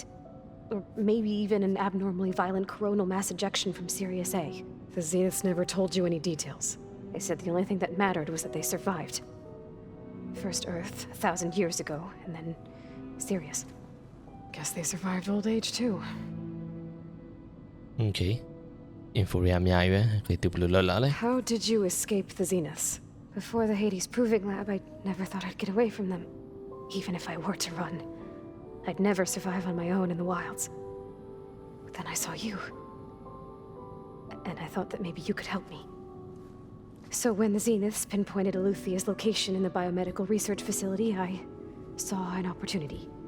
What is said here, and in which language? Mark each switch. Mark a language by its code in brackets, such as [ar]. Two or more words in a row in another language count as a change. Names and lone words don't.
[en] Or maybe even an abnormally violent coronal mass ejection from Sirius A. The Zeniths never told you any details. They said the only thing that mattered was that they survived. First Earth, 1,000 years ago, and then Sirius. Guess they survived old age too. Okay. Info rare [my] အများကြီးပဲသူဘယ်လိုလုပ်လာလဲ [en] How did you escape the Zeniths? Before the Hades Proving Lab, I never thought I'd get away from them. Even if I were to run, I'd never survive on my own in the wilds. But then I saw you. And I thought that maybe you could help me. So when the Zeniths pinpointed Eluthia's location in the biomedical research facility, I saw an opportunity.